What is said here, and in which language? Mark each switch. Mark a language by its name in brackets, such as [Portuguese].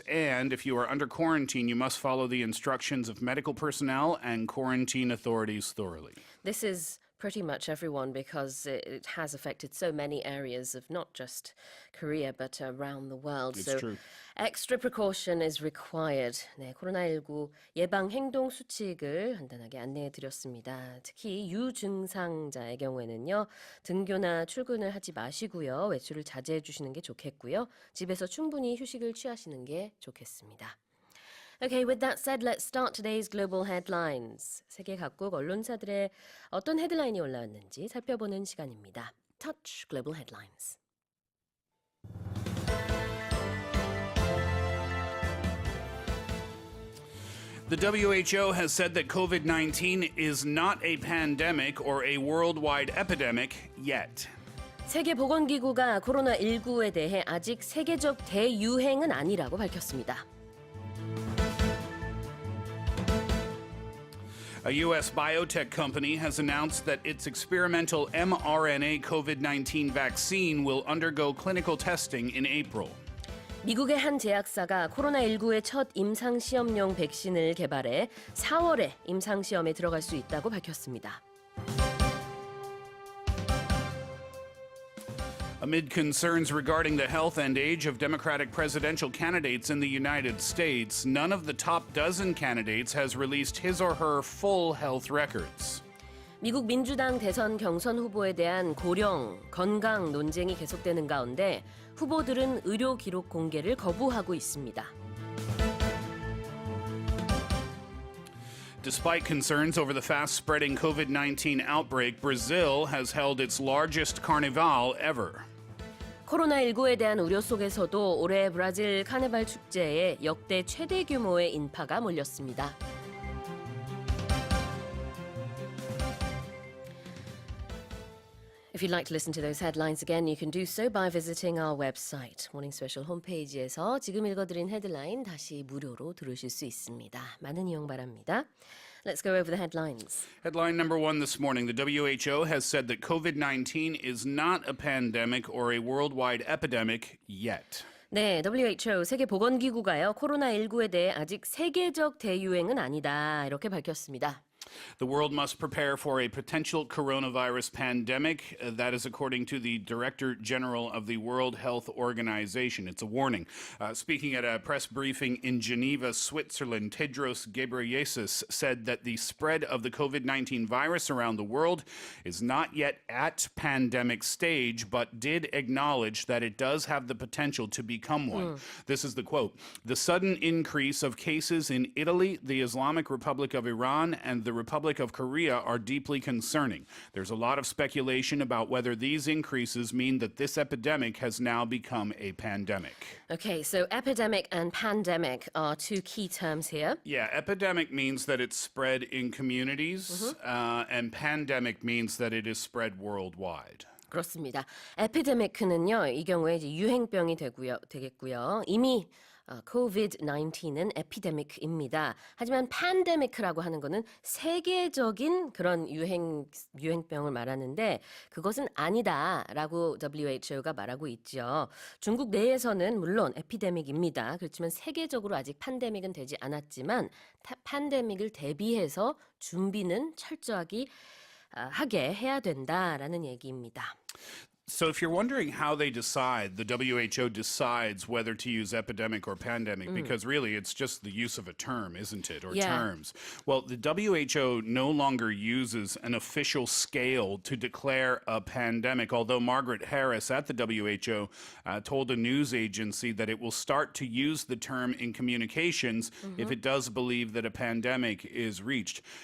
[English] And if you are under quarantine, you must follow the instructions of medical personnel and quarantine authorities thoroughly. This is pretty much everyone because it has affected so many areas of not just Korea but around the world. It's so true. extra precaution is required. [Korean] 네, 코로나19 예방 행동 수칙을 간단하게 안내해 드렸습니다. 특히 유증상자의 경우에는요. 등교나 출근을 하지 마시고요. 외출을 자제해 주시는 게 좋겠고요. 집에서 충분히 휴식을 취하시는 게 좋겠습니다. [English] Okay, with that said, let's start today's global headlines. [Korean] 세계 각국 언론사들의 어떤 헤드라인이 올라왔는지 살펴보는 시간입니다. [English] Touch Global Headlines. The WHO has said that COVID-19 is not a pandemic or a worldwide epidemic yet. [Korean] 세계보건기구가 코로나19에 대해 아직 세계적 대유행은 아니라고 밝혔습니다. [English] A U.S. biotech company has announced that its experimental mRNA COVID-19 vaccine will undergo clinical testing in April. [Korean] 미국의 한 제약사가 코로나19의 첫 임상시험용 백신을 개발해 4월에 임상시험에 들어갈 수 있다고 밝혔습니다. [English] Amid concerns regarding the health and age of Democratic presidential candidates in the United States, none of the top dozen candidates has released his or her full health records. [Korean] 미국 민주당 대선 경선 후보에 대한 고령, 건강 논쟁이 계속되는 가운데 후보들은 의료 기록 공개를 거부하고 있습니다. [English] Despite concerns over the fast-spreading COVID-19 outbreak, Brazil has held its largest carnival ever. [Korean] 코로나19에 대한 우려 속에서도 올해 브라질 카네발 축제에 역대 최대 규모의 인파가 몰렸습니다. [English] If you'd like to listen to those headlines again, you can do so by visiting our website. [Korean] 모닝 스페셜 홈페이지에서 지금 읽어드린 헤드라인 다시 무료로 들으실 수 있습니다. 많은 이용 바랍니다. [English] Let's go over the headlines. Headline number one this morning. The WHO has said that COVID-19 is not a pandemic or a worldwide epidemic yet. [Korean] 네, WHO 세계보건기구가요. 코로나19에 대해 아직 세계적 대유행은 아니다. 이렇게 밝혔습니다. [English] The world must prepare for a potential coronavirus pandemic. That is according to the Director General of the World Health Organization. It's a warning. Speaking at a press briefing in Geneva, Switzerland, Tedros Ghebreyesus said that the spread of the COVID-19 virus around the world is not yet at pandemic stage, but did acknowledge that it does have the potential to become one. This is the quote. The sudden increase of cases in Italy, the Islamic Republic of Iran, and the Republic of Korea are deeply concerning. There's a lot of speculation about whether these increases mean that this epidemic has now become a pandemic. Okay, so epidemic and pandemic are two key terms here. Yeah, epidemic means that it's spread in communities, and pandemic means that it is spread worldwide. [Korean] 그렇습니다. 에피데믹은요, 이 경우에 이제 유행병이 되겠고요. 이미 COVID-19은 에피데믹입니다. 하지만 팬데믹이라고 하는 거는 세계적인 그런 유행병을 말하는데 그것은 아니다라고 WHO가 말하고 있죠. 중국 내에서는 물론 에피데믹입니다. 그렇지만 세계적으로 아직 팬데믹은 되지 않았지만 팬데믹을 대비해서 준비는 철저하게 하게 해야 된다라는 얘기입니다. [English] So if you're wondering how they decide, the WHO decides whether to use epidemic or pandemic, because really it's just the use of a term, isn't it, or terms. Well, the WHO no longer uses an official scale to declare a pandemic, although Margaret Harris at the WHO told a news agency that it will start to use the term in communications if it does believe that a pandemic is reached.